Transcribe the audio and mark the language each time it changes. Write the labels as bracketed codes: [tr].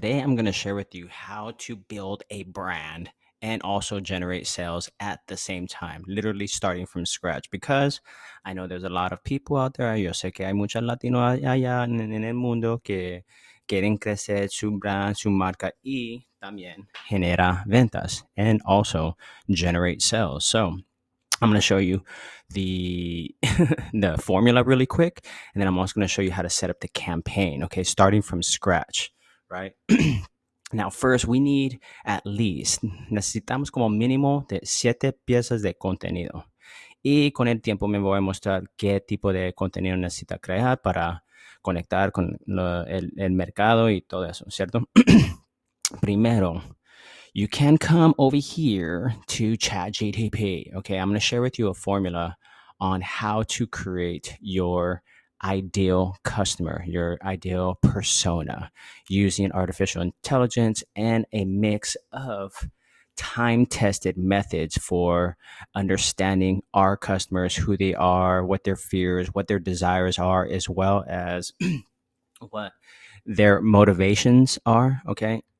[en] Today, I'm going to share with you how to build a brand and also generate sales at the same time, literally starting from scratch. Because I know there's a lot of people out there. [es] Yo sé que hay muchos latinos allá en el mundo que quieren crecer su brand, su marca y también genera ventas [en] and also generate sales. So, I'm going to show you the the formula really quick, and then I'm also going to show you how to set up the campaign. Okay, starting from scratch, right? Now, first, we need at least, [es] necesitamos como mínimo de 7 piezas de contenido. Y con el tiempo me voy a mostrar qué tipo de contenido necesita crear para conectar con el mercado y todo eso, ¿cierto? Primero, [en] you can come over here to ChatGTP. Okay, I'm going to share with you a formula on how to create your ideal customer, your ideal persona using artificial intelligence and a mix of time tested methods for understanding our customers, who they are, what their fears, what their desires are, as well as what their motivations are. Okay.